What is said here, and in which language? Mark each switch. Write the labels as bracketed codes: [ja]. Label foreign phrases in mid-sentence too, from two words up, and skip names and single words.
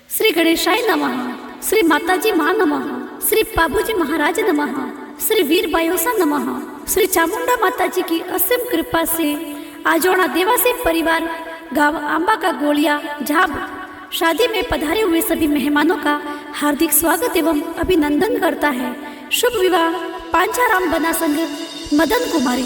[sa] श्री गणेशाय नमः, श्री माताजी माँ नमः, श्री बाबूजी महाराज नमः, श्री वीर बायोसा नमः। [hi] श्री चामुंडा माताजी की असीम कृपा से आजोड़ा देवासी परिवार गांव आंबा का गोलिया झाब शादी में पधारे हुए सभी मेहमानों का हार्दिक स्वागत एवं अभिनंदन करता है। शुभ विवाह पांचाराम बना संघ मदन कुमारी।